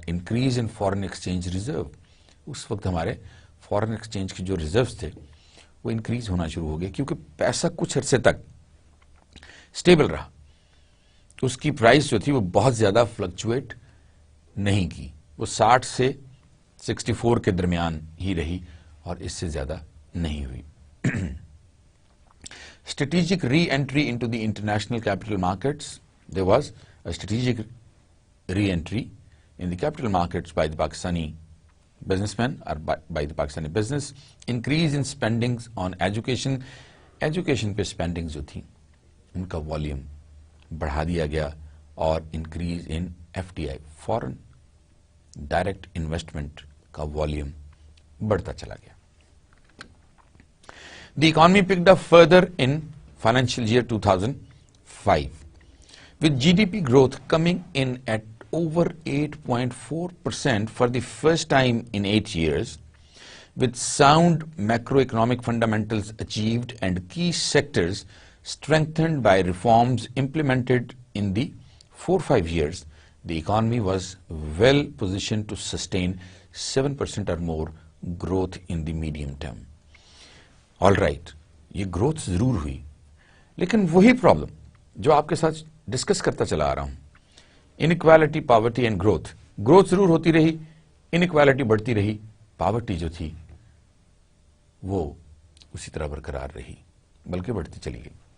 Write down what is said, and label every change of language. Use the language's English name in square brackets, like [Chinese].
[English] increase in foreign exchange reserve, [Urdu] اس وقت ہمارے foreign exchange کے جو ریزروز تھے وہ انکریز ہونا شروع ہو گئے، کیونکہ پیسہ کچھ عرصے تک سٹیبل رہا، اس کی پرائس جو تھی وہ بہت زیادہ فلکچویٹ نہیں کی، وہ 60 سے 64 کے درمیان ہی رہی اور اس سے زیادہ نہیں ہوئی. [English] Strategic re-entry into the international capital markets. There was a strategic re-entry in the capital markets by the Pakistani businessmen or by the Pakistani business. Increase in spendings on education. [Urdu] Education پہ spendings جو تھی ان کا volume بڑھا دیا گیا، اور [English] increase in FDI foreign direct investment [Urdu] کا volume بڑھتا چلا گیا. [English] The economy picked up further in financial year 2005, with GDP growth coming in at over 8.4% for the first time in 8 years, with sound macroeconomic fundamentals achieved and key sectors strengthened by reforms implemented in the 4-5 years. The economy was well positioned to sustain 7% or more growth in the medium term. All right, [Urdu] یہ growth ضرور ہوئی، لیکن وہی problem جو آپ کے ساتھ discuss کرتا چلا آ رہا ہوں، [English] Inequality, poverty and growth. [Urdu] Growth ضرور ہوتی رہی، انکوالٹی بڑھتی رہی، پاورٹی جو تھی وہ اسی طرح برقرار رہی بلکہ بڑھتی چلی گئی.